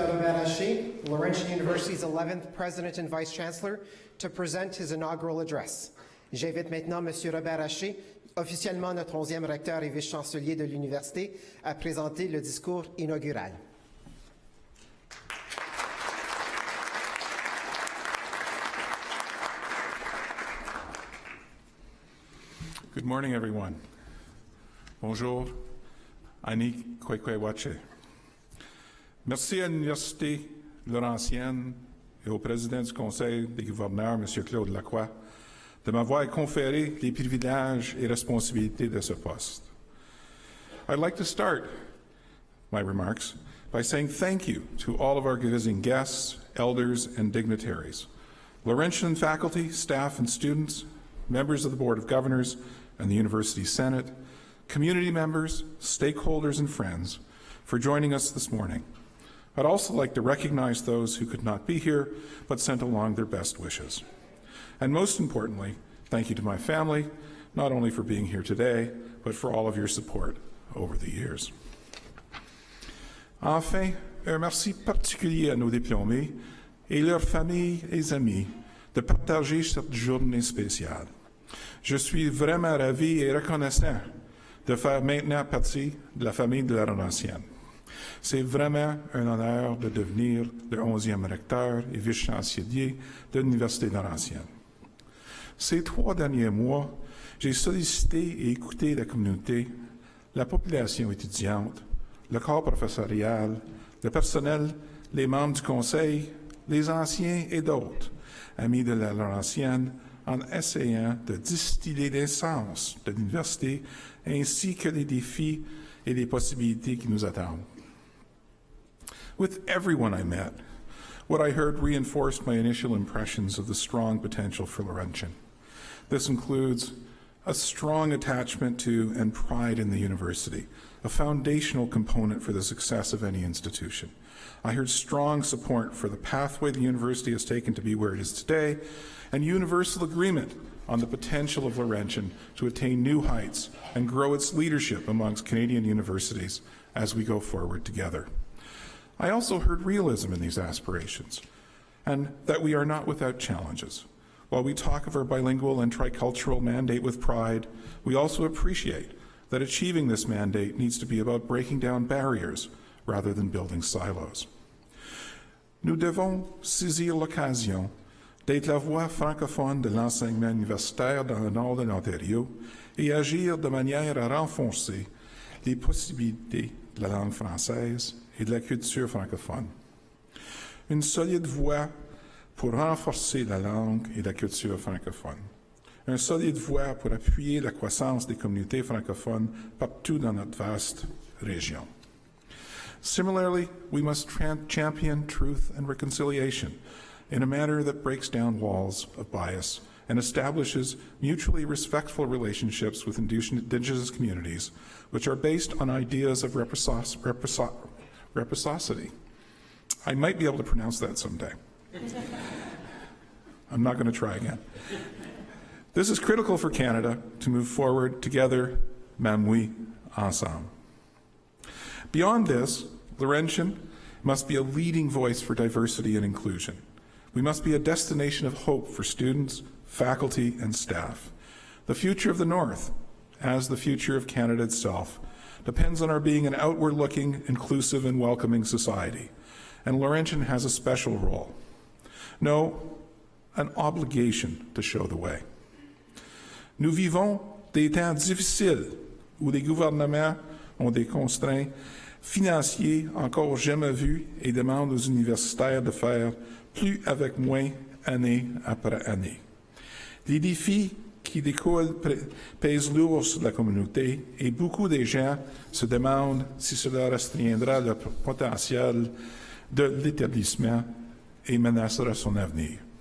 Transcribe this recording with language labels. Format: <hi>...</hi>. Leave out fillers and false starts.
<en>Robert Haché, Laurentian University's 11th President and Vice-Chancellor, to present his inaugural address.</en> <fr>J'invite maintenant M. Robert Haché, officiellement notre 11e recteur et vice-chancelier de l'Université, à présenter le discours inaugural.</fr> <en>Good morning, everyone. Bonjour.</en> <oj>Ani Kwekwewache.</oj> <fr>Merci à l'Université Laurentienne et au président du Conseil des gouverneurs, M. Claude Lacroix, de m'avoir conféré les privilèges et responsabilités de ce poste.</fr> <en>I'd like to start my remarks by saying thank you to all of our visiting guests, elders, and dignitaries, Laurentian faculty, staff, and students, members of the Board of Governors and the University Senate, community members, stakeholders, and friends for joining us this morning. I'd also like to recognize those who could not be here but sent along their best wishes. And most importantly, thank you to my family, not only for being here today, but for all of your support over the years.</en> <fr>Enfin, un merci particulier à nos diplômés et leurs familles et amis de partager cette journée spéciale. Je suis vraiment ravi et reconnaissant de faire maintenant partie de la famille de la Laurentienne. C'est vraiment un honneur de devenir le 11e recteur et vice-chancelier de l'Université Laurentienne. Ces 3 derniers mois, j'ai sollicité et écouté la communauté, la population étudiante, le corps professorial, le personnel, les membres du conseil, les anciens et d'autres, amis de la Laurentienne, en essayant de distiller l'essence de l'université ainsi que les défis et les possibilités qui nous attendent.</fr> <en>With everyone I met, what I heard reinforced my initial impressions of the strong potential for Laurentian. This includes a strong attachment to and pride in the university, a foundational component for the success of any institution. I heard strong support for the pathway the university has taken to be where it is today, and universal agreement on the potential of Laurentian to attain new heights and grow its leadership amongst Canadian universities as we go forward together. I also heard realism in these aspirations, and that we are not without challenges. While we talk of our bilingual and tricultural mandate with pride, we also appreciate that achieving this mandate needs to be about breaking down barriers rather than building silos.</en> <fr>Nous devons saisir l'occasion d'être la voix francophone de l'enseignement universitaire dans le nord de l'Ontario et agir de manière à renforcer les possibilités de la langue française et de la culture francophone. Une solide voix pour renforcer la langue et la culture francophone. Une solide voix pour appuyer la croissance des communautés francophones partout dans notre vaste région.</fr> <en>Similarly, we must champion truth and reconciliation in a manner that breaks down walls of bias and establishes mutually respectful relationships with Indigenous communities, which are based on ideas of reciprocity. I might be able to pronounce that someday. I'm not going to try again. This is critical for Canada to move forward together,</en> <fr>même oui, ensemble.</fr> <en>Beyond this, Laurentian must be a leading voice for diversity and inclusion. We must be a destination of hope for students, faculty, and staff. The future of the North, as the future of Canada itself, depends on our being an outward-looking, inclusive, and welcoming society. And Laurentian has a special role. No, an obligation to show the way.</en> <fr>Nous vivons des temps difficiles où les gouvernements ont des constraints financiers encore jamais vus et demandent aux universitaires de faire plus avec moins année après année. Les défis qui découlent pèsent lourd sur la communauté et beaucoup de gens se demandent si cela restreindra le potentiel de l'établissement et menacera son avenir.</fr>